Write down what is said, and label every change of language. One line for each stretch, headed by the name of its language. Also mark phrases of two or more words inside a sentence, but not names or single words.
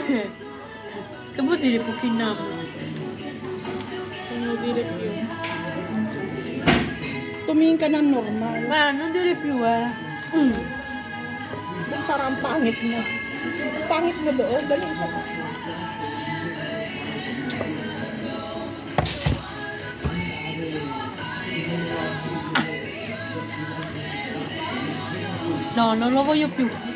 Italian: Che vuol dire cuciniamo?
Filipino: Tumingin ka ng normal.
Italian: Ma, non dire più,
Filipino: Parang pangit mo. Pangit mo doon. Dali isa pa.
Italian: No, non lo voglio più.